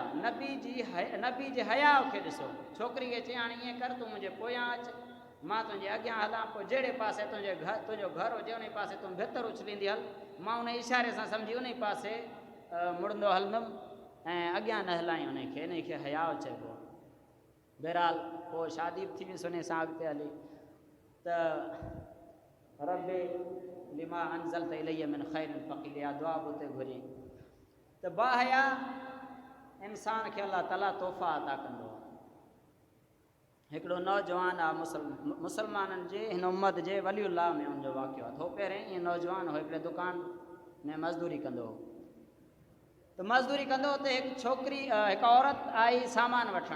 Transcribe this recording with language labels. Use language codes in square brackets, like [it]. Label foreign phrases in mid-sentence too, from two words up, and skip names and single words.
[sd] नबी जे हया खे ॾिसो, छोकिरी खे चई हाणे ईअं कर, तूं मुंहिंजे पोयां अचु, मां तुंहिंजे अॻियां हलां, पोइ जहिड़े पासे तुंहिंजो घर हुजे उन पासे तूं भितर उछलींदी हल, मां उन इशारे सां सम्झी उन पासे मुड़ंदो हलंदुमि ऐं अॻियां न हलाईं उनखे। इन खे हया चइबो आहे। बहरहाल पोइ शादी बि थी वियुसि उन सां अॻिते हली। त [ar] رب لما أنزلت إلي من خير فقير, [sd] या दुआ बि उते घुरी। त बाहया इंसान खे अलाह ताला तोहफ़ा अता कंदो आहे। हिकिड़ो नौजवान आहे मुसलमाननि जे हिन उम्मत जे वलीउल्लाह में हुनजो वाक़ियो आहे। थो पहिरें ईअं नौजवान हो हिकिड़े दुकान में मज़दूरी कंदो हो, त मज़दूरी कंदो हुते हिकु छोकिरी हिकु औरत आई सामान वठणु।